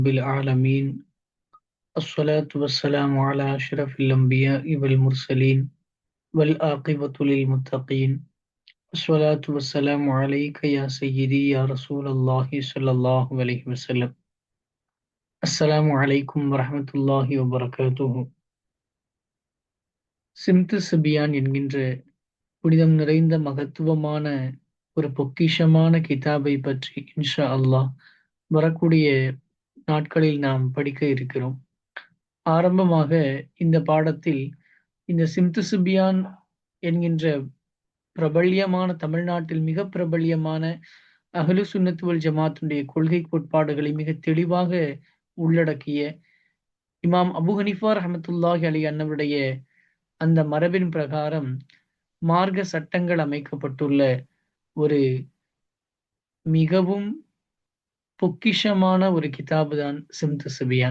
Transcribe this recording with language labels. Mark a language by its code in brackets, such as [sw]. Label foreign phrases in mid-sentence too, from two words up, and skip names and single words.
[ar] بالعالمين الصلاة والسلام على أشرف الأنبياء والمرسلين والعاقبة للمتقين الصلاة والسلام عليك يا سيدي يا رسول الله صلى الله عليه وسلم السلام عليكم ورحمة الله وبركاته. [ta] சிம்து சிபியான் என்கின்ற புனிதம் நிறைந்த மகத்துவமான ஒரு பொக்கிஷமான கிதாபை பற்றி [ar] إن شاء الله [ta] வரக்கூடிய நாட்களில் நாம் படிக்க இருக்கிறோம். ஆரம்பமாக இந்த பாடத்தில் இந்த சிம்து சிபியான் என்கின்ற பிரபல்யமான தமிழ்நாட்டில் மிக பிரபல்யமான [ar] أهل السنة والجماعة [ta] கொள்கை கோட்பாடுகளை மிக தெளிவாக உள்ளடக்கிய இமாம் அபு ஹனீஃபா [ar] رحمة الله عليه [ta] அன்னவருடைய அந்த மரபின் பிரகாரம் மார்க்க சட்டங்கள் அமைக்கப்பட்டுள்ள ஒரு மிகவும் பொக்கிஷமான ஒரு கிதாபு தான் சிம்து சிபியான்.